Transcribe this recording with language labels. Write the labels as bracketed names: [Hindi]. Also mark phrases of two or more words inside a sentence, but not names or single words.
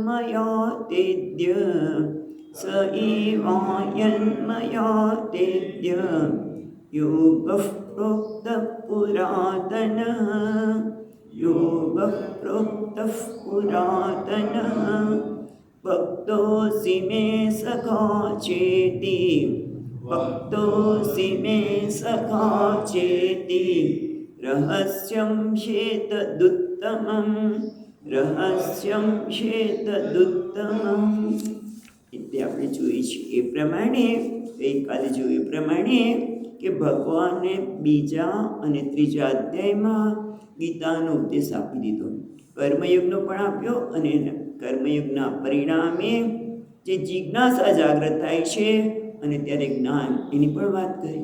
[Sanskrit] मया तेद्य योगः प्रोक्तः पुरातनः भक्तोऽसि मे सखा चेति रहस्यं ह्येतदुत्तमम् રહસ્યમ ચેતદુત્તમમ. [Gujarati] એટલે આપણે જોઈએ છીએ એ પ્રમાણે, ગઈકાલે જોયું એ પ્રમાણે કે ભગવાને બીજા અને ત્રીજા અધ્યાયમાં ગીતાનો ઉપદેશ આપી દીધો, કર્મયુગનો પણ આપ્યો, અને કર્મયુગના પરિણામે જે જિજ્ઞાસા જાગૃત થાય છે અને ત્યારે જ્ઞાન એની પણ વાત કરી.